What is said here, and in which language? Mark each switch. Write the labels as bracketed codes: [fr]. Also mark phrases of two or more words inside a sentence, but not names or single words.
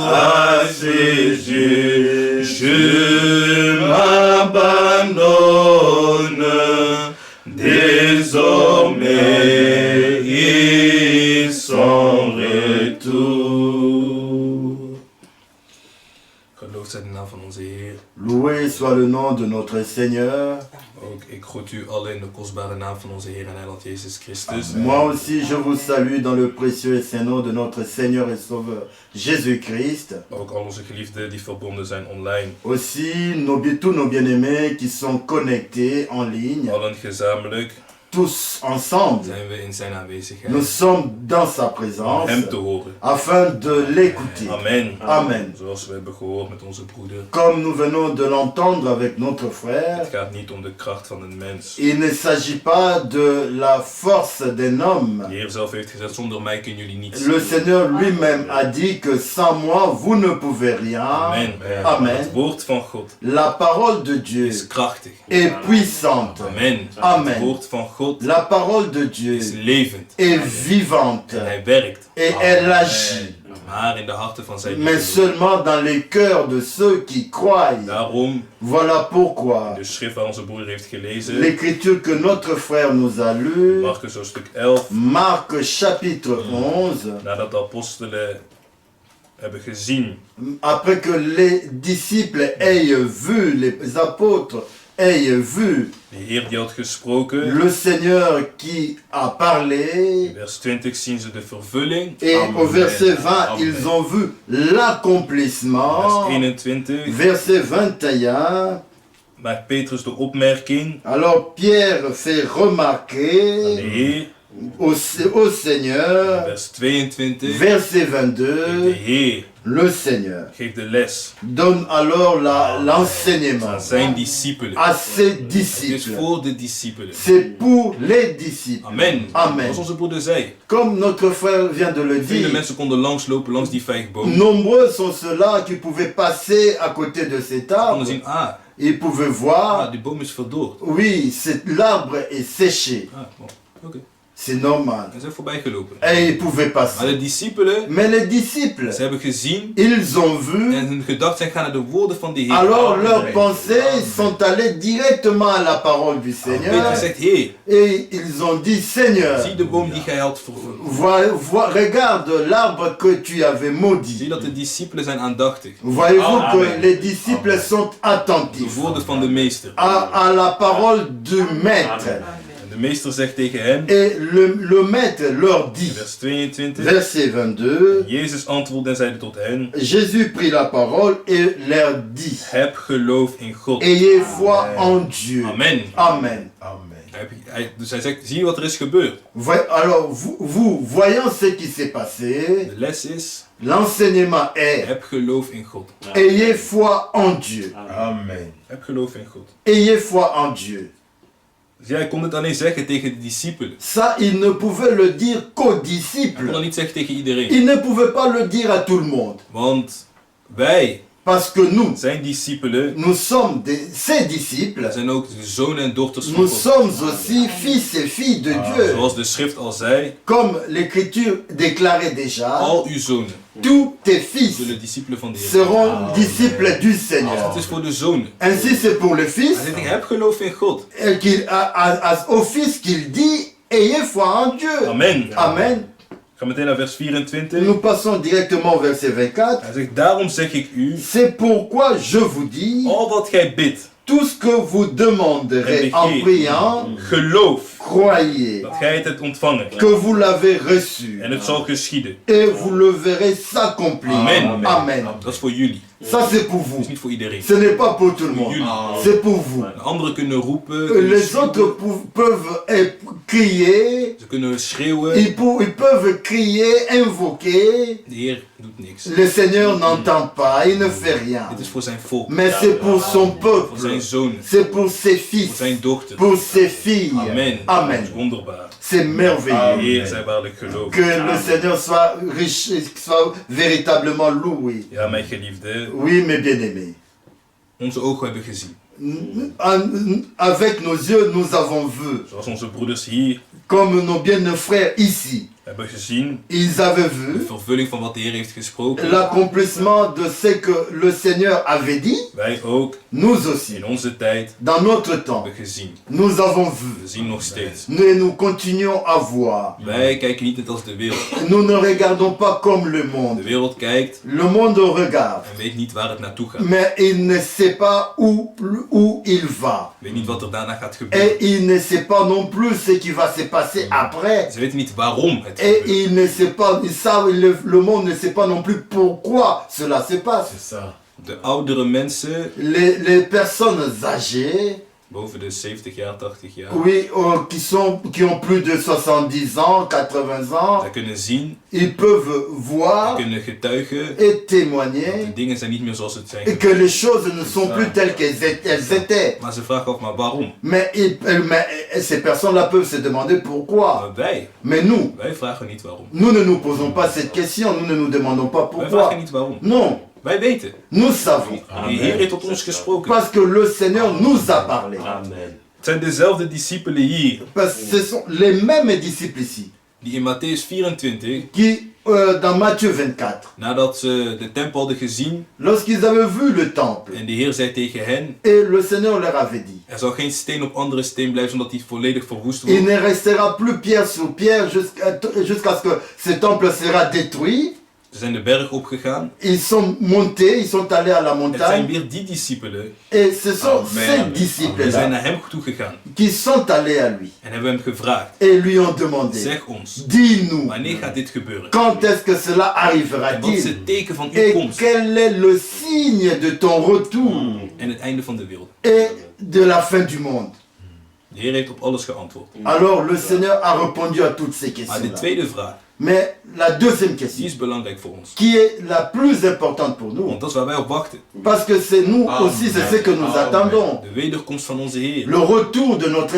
[fr] Ah, Jésus, je m'abandonne désormais et sans retour. [nl] Geloofd zij de naam van onze Heer. [fr] Loué soit le nom de notre Seigneur. [nl] Ook ik groet u allen in de kostbare naam van onze Heer en Heiland Jezus Christus. [fr] Moi aussi, je vous salue dans le précieux et saint nom de notre Seigneur et Sauveur Jésus-Christ. [nl] Ook al onze geliefden die verbonden zijn online. [fr] Aussi, tous nos bien-aimés qui sont connectés en ligne, [nl] Allen gezamenlijk [fr] tous ensemble. [nl] zijn we in zijn aanwezigheid. [fr] Nous sommes dans sa [nl] Om [fr] présence [nl] hem te horen. [fr] afin de l'écouter. [nl] Amen. [fr] Amen. [nl] Zoals we hebben gehoord met onze broeder. [fr] Comme nous venons de l'entendre avec notre frère, [nl] Het gaat niet om de kracht van een mens. [fr] il ne s'agit pas de la force d'un homme. [nl] De Heer zelf heeft gezegd, zonder mij kunnen jullie niets. [fr] Le Seigneur lui-même a dit que sans moi, vous ne pouvez rien. [nl] Amen. [fr] Amen. [nl] Het woord van God [fr] La parole de Dieu [nl] is krachtig. [fr] est puissante. [nl] Amen. [fr] Amen. [nl] Het woord van God [fr] La parole de Dieu [nl] is levend. [fr] est vivante [nl] En hij werkt. [fr] et elle agit, [nl] Maar in de harten van zijn [fr] mais [nl] liefde. [fr] seulement dans les cœurs de ceux qui croient. [nl] Daarom, [fr] Voilà pourquoi [nl] de schrift waar onze broeder heeft gelezen, [fr] l'écriture que notre frère nous a lue, [nl] Marcus hoofdstuk 11, [fr] Marc chapitre 11, [nl] nadat de apostelen hebben gezien [fr] après que les disciples aient vu, les apôtres aient vu [nl] de Heer die had gesproken, [fr] le Seigneur qui a parlé, [nl] in vers 20 zien ze de vervulling, [fr] et au verset 20, Amen. ils ont vu l'accomplissement. [nl] vers 21, [fr] Verset 21, [nl] maakt Petrus de opmerking [fr] alors Pierre fait [nl] aan de [fr] remarquer [nl] Heer, [fr] au Seigneur, [nl] vers 22, [fr] verset [nl] de [fr] 22, [nl] Heer [fr] le Seigneur [nl] geeft de les [fr] donne alors l'enseignement [nl] aan zijn discipelen. [fr] à ses [nl] Het is [fr] disciples. [nl] voor de discipelen. [fr] C'est pour les disciples. [nl] Amen. [fr] Amen. [nl] Zoals onze broeder zei, [fr] Comme notre frère vient de le [nl] vele [fr] dire, [nl] mensen konden langslopen langs die vijgboom. [fr] nombreux sont ceux-là qui pouvaient passer à côté de cet [nl] Konden [fr] arbre. [nl] zien, [fr] Ils pouvaient voir, [nl] die boom is verdord. [fr] oui, l'arbre est séché. Bon, oké. C'est normal. [nl] En zijn voorbij gelopen. [fr] Et ils pouvaient [nl] Maar [fr] passer. [nl] de discipelen, [fr] Mais les disciples, [nl] ze hebben gezien [fr] ils ont vu, [nl] en hun gedachten zijn gaan naar de woorden van de Heer. [fr] alors leurs pensées sont allées directement à la parole du [nl] Petrus [fr] Seigneur. [nl] zegt, Heer, [fr] Et ils ont dit, Seigneur, [nl] zie de boom die gij had vervuld. [fr] regarde l'arbre que tu avais [nl] Zie [fr] maudit. [nl] dat de discipelen zijn aandachtig. [fr] Voyez-vous que Amen. les disciples sont [nl] De [fr] attentifs [nl] woorden van de meester. [fr] à la parole du maître. [nl] En de meester zegt tegen hen, [fr] Et le maître leur dit, [nl] vers 22, [fr] verset 22, [nl] Jezus antwoordde en zeide tot hen, [fr] Jésus prit la parole et leur dit, [nl] heb geloof in God. [fr] ayez foi en Dieu. [nl] Amen. [fr] Amen. [nl] Dus hij zegt, zie wat er is gebeurd. [fr] Alors, voyant ce qui s'est passé, [nl] De les is, [fr] l'enseignement est, [nl] heb geloof in God. [fr] ayez foi en Dieu. Amen. [nl] Heb geloof in God. [fr] Ayez foi en Dieu. [nl] Dus hij kon het alleen zeggen tegen de discipelen. [fr] Ça, il ne pouvait le dire qu'aux [nl] Hij kon dat [fr] disciples. [nl] niet zeggen tegen iedereen. [fr] Il ne pouvait pas le dire à tout le monde. [nl] Want wij [fr] Parce que nous, [nl] zijn discipelen, [fr] nous sommes ses disciples. [nl] zijn ook de zonen en dochters van [fr] Nous [nl] God. [fr] sommes aussi fils et filles de Dieu. [nl] Zoals de schrift al zei, [fr] Comme l'Écriture déclarait déjà, [nl] al uw zonen [fr] tous tes fils [nl] zullen discipelen van de Heer. [fr] seront disciples du Seigneur. [nl] Het is voor de zonen. [fr] Ainsi c'est pour le fils, [nl] Hij zegt, heb geloof in God. [fr] et au fils qu'il dit, ayez foi en Dieu. [nl] Amen. [fr] Amen. [nl] Ik ga meteen naar vers 24. [fr] Nous passons directement au verset 24. [nl] Hij zegt, daarom zeg ik u, [fr] C'est pourquoi je vous dis, [nl] al wat gij bidt, [fr] tout ce que vous demanderez en priant, [nl] geloof [fr] croyez [nl] dat gij het hebt ontvangen. [fr] que vous l'avez reçu [nl] En het zal geschieden. [fr] et vous le verrez s'accomplir. [nl] Amen. [fr] Amen. [nl] Dat is voor jullie. [fr] Ça c'est pour [nl] Dat [fr] vous. [nl] is niet voor iedereen. [fr] Ce n'est pas pour tout le monde. C'est pour vous. [nl] De anderen kunnen roepen. Kunnen [fr] Les autres peuvent crier. [nl] Ze kunnen schreeuwen. [fr] Ils peuvent crier, invoquer. [nl] De Heer doet niks. [fr] Le Seigneur n'entend pas, il ne fait rien. [nl] Dit is voor zijn volk. [fr] Mais c'est pour son [nl] Voor [fr] peuple. [nl] zijn zonen. [fr] C'est pour ses [nl] Voor [fr] fils. [nl] zijn dochters. [fr] Pour ses filles. [nl] Amen. [fr] Amen. [nl] Dat is wonderbaar. [fr] C'est merveilleux. [nl] Heer, zij waarlijk geloof. [fr] Que le Seigneur soit riche, soit véritablement loué. [nl] Ja, mijn geliefde. [fr] Oui, mes bien-aimés. [nl] Onze ogen hebben gezien. [fr] Avec nos yeux, nous avons vu. [nl] Zoals onze broeders hier [fr] Comme nos bien-aimés frères ici. [nl] hebben gezien. [fr] Ils avaient [nl] De [fr] vu [nl] vervulling van wat de Heer heeft gesproken. [fr] l'accomplissement de ce que le Seigneur avait dit. [nl] Wij ook [fr] Nous aussi. [nl] in onze tijd [fr] Dans notre temps, [nl] hebben gezien. [fr] nous avons vu. [nl] We zien nog steeds. [fr] Nous continuons à voir. [nl] Wij kijken niet net als de wereld. [fr] Nous ne regardons pas comme le [nl] De [fr] monde. [nl] wereld kijkt [fr] Le monde regarde, [nl] en weet niet waar het naartoe gaat. [fr] mais il ne sait pas où il va. [nl] Weet niet wat er daarna gaat [fr] Et [nl] gebeuren. [fr] il ne sait pas non plus ce qui va se passer après. [nl] Ze weten niet waarom het [fr] Et [nl] gebeurt. [fr] il ne sait pas, le monde ne sait pas non plus pourquoi cela se passe. [nl] De oudere mensen, [fr] Les personnes âgées, [nl] boven de 70 jaar, 80 jaar, [fr] oui, qui ont plus de 70 ans, 80 ans, [nl] zij kunnen zien, [fr] ils peuvent [nl] zij [fr] voir [nl] kunnen getuigen. [fr] et [nl] De [fr] témoigner [nl] dingen zijn niet meer zoals het zijn. [fr] et que les choses ne sont plus telles qu'elles étaient. [nl] Maar ze vragen af, maar waarom? [fr] Mais ces personnes-là peuvent se demander pourquoi. [nl] Maar wij [fr] Mais [nl] vragen niet waarom. [fr] nous ne nous posons pas cette question, nous ne nous demandons pas [nl] Wij vragen [fr] pourquoi. [nl] niet waarom. [fr] Non, [nl] Wij weten. [fr] nous savons. [nl] De Heer heeft tot ons gesproken. [fr] Parce que le Seigneur nous a parlé. [nl] Het zijn dezelfde discipelen hier, [fr] Parce que ce sont les mêmes disciples ici [nl] die in Matthäus 24, [fr] qui, dans Matthieu 24, [nl] nadat ze de tempel hadden gezien, [fr] lorsqu'ils avaient vu le temple, [nl] en de Heer zei tegen hen, [fr] et le Seigneur leur avait dit, [nl] er zal geen steen op andere steen blijven, zodat die volledig verwoest [fr] il [nl] wordt. [fr] ne restera plus pierre sur pierre jusqu'à ce que ce temple sera détruit. [nl] Ze zijn de berg opgegaan. [fr] Ils sont montés, ils sont allés à la [nl] Het zijn [fr] montagne, [nl] weer die discipelen, [fr] et ce sont ces [nl] die zijn [fr] disciples-là [nl] naar hem toe gegaan [fr] qui sont allés à lui [nl] en hebben hem gevraagd, [fr] et lui ont demandé, [nl] zeg ons, [fr] dis-nous, [nl] wanneer gaat dit gebeuren? [fr] quand est-ce que cela [nl] En wat is [fr] arrivera-t-il? [nl] het teken van uw [fr] Et [nl] komst [fr] quel est le signe de ton retour [nl] en het einde van de wereld? [fr] et de la fin du monde? [nl] De Heer heeft op alles geantwoord. [fr] Alors le Seigneur a répondu à toutes ces [nl] Maar de [fr] questions-là. [nl] tweede vraag, [fr] Mais la deuxième [nl] die [fr] question, [nl] is belangrijk voor ons. [fr] qui est la plus importante pour nous, [nl] Want dat is waar wij op wachten. [fr] parce que c'est nous aussi, c'est ce que nous attendons. [nl] De wederkomst van onze Heer. [fr] Le retour de notre